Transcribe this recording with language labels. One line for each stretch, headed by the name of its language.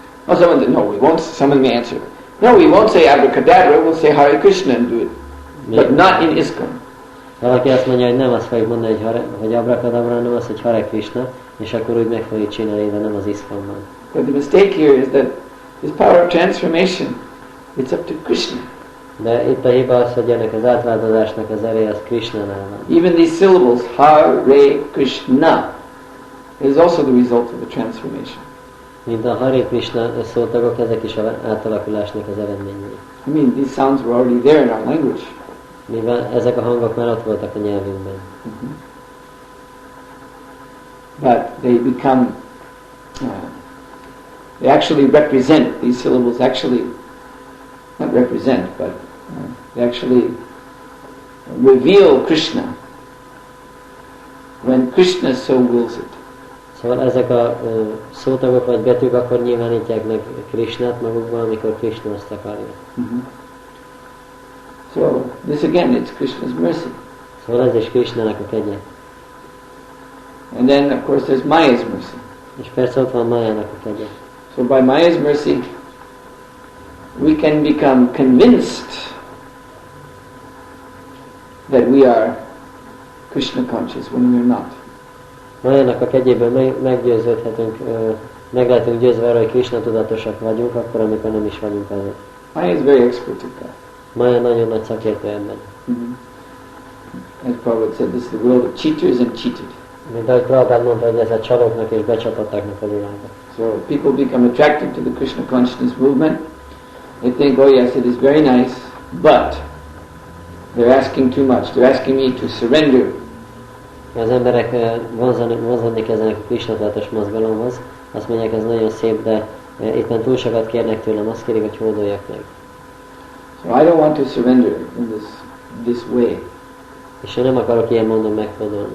English: Someone may answer. No, we won't say abracadabra, we'll say Hare Krishna and do it. But not in ISKCON.
Hungarian: Valaki azt mondja, hogy nem azt fogjuk mondani, hogy abracadabra, hanem azt, hogy Hare Krishna, és akkor úgy meg fogjuk csinálni, de nem az ISKCON-ban.
English: But the mistake here is that this power of transformation, it's up to Krishna.
Hungarian: De itt a hiba az, hogy ennek az átváltozásnak az ereje az Krishnánál van.
English: Even these syllables, Hare Krishna, is also the result of the transformation.
Hungarian: Mint a Hare Krishna szótagok, ezek is az átalakulásnak az eredményei.
English: I mean, these sounds were already there in our language.
Hungarian: Mivel ezek a hangok már ott voltak a nyelvünkben.
English: But they become, they actually represent, these syllables actually, not represent, but they actually reveal Krishna when Krishna so wills it.
Hungarian: Szóval ezek a szótagok vagy betűk akkor nyilvánítják meg Krishnát magukban, amikor Krishna azt akarja.
English: So this again, it's Krishna's mercy.
Hungarian: Szóval ez is Krishnának a kegye.
English: And then of course there's Maya's mercy.
Hungarian: És persze ott van Májának a kegye.
English: So by Maya's mercy, we can become convinced that we are Krishna conscious when we are not.
Hungarian: Májának a kegyéből meggyőződhetünk, meg lehetünk győzve arra, hogy Krishna tudatosak vagyunk, akkor, amikor nem is vagyunk azok.
English: Maya is very expert at that.
Hungarian: Mája nagyon nagy szakértő ebben.
English: As Prabhupada said, this is the world of cheaters and cheated.
Hungarian: Mint ahogy Prabhupada mondta, hogy ez a csalóknak és becsapottaknak a világa.
English: So people become attracted to the Krishna consciousness movement. They think, oh yes, it is very nice, but they're asking too much. They're asking me to surrender.
Hungarian: Az emberek vonzani kezdenek a Krishna tudatos mozgalomhoz. Azt mondják, ez nagyon szép, de itt túl sokat kérnek tőlem, azt kérik, hogy hódoljak meg.
English: So I don't want to surrender in this way.
Hungarian: És én nem akarok ilyen módon meghódolni.